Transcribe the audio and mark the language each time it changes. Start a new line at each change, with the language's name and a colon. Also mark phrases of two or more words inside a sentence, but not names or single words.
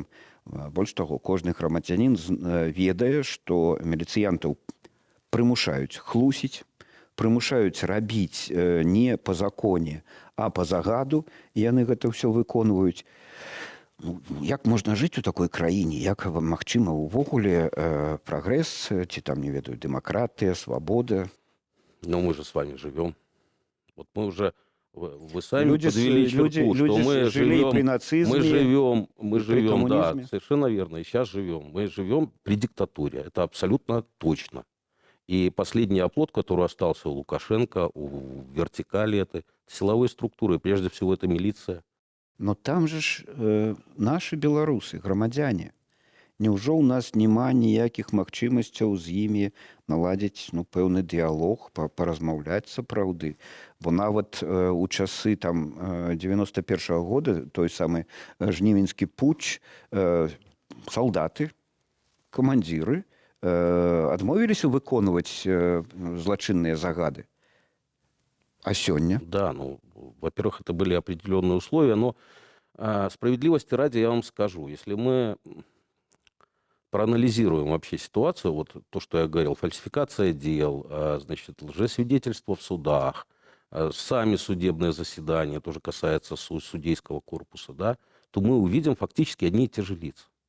Belarusian: Больш таго, кожны грамадзянін ведае, што міліцыянтаў прымушаюць хлусіць, прымушаюць рабіць не па законе, а па загаду, і яны гэта ўсё выконваюць. Ну, як можна жыць у такой краіне? Як магчыма ўвогуле прагрэс, ці там, не ведаю, дэмакратыя, свабода?
Russian: Но мы же с вами живем. Вот мы уже... Вы сами Люди подвели черту, что мы жили живем, при нацизме, мы при живем, да, коммунизме. совершенно верно, и сейчас живем. Мы живем при диктатуре, это абсолютно точно. И последний оплот, который остался у Лукашенко, у вертикали этой силовой структуры, прежде всего это милиция. Но там же ж наши беларусы, грамадзяне.
Belarusian: Няўжо ў нас няма ніякіх магчымасцяў з імі наладзіць пэўны дыялог, паразмаўляць сапраўды. Бо нават у часы там 91-го года, той самы жнівеньскі путч, салдаты, камандзіры адмовіліся выконваць злачынныя загады. А сёння?
Russian: Да, ну, во-первых, это были определенные условия, но справедливости ради я вам скажу, если мы проанализируем вообще ситуацию, вот то, что я говорил, фальсификация дел, значит, лжесвидетельство в судах, сами судебные заседания, тоже касается судейского корпуса, да, то мы увидим фактически одни и те же лица.